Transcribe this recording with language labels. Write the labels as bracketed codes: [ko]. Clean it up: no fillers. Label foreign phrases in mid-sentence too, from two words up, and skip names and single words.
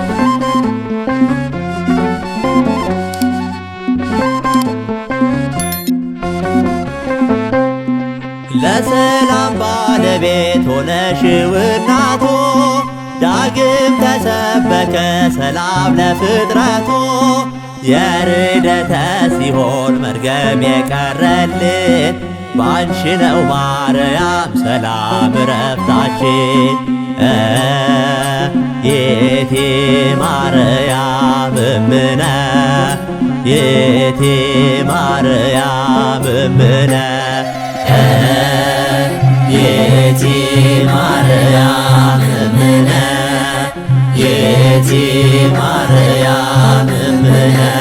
[am] ለሰላም ባለቤት ሆነሽው እናቱ ዳግም ተሰበከ ሰላም ለፍጥረቱ የርደተ ሲሆን መርገም የቀረልን ባንቺ ነው ማርያም ሰላም ረፍታችን [gez] ይእቲ ማርያም እምነ ይእቲ ማርያም እምነ ይእቲ ማርያም እምነ ይእቲ ማርያም እምነ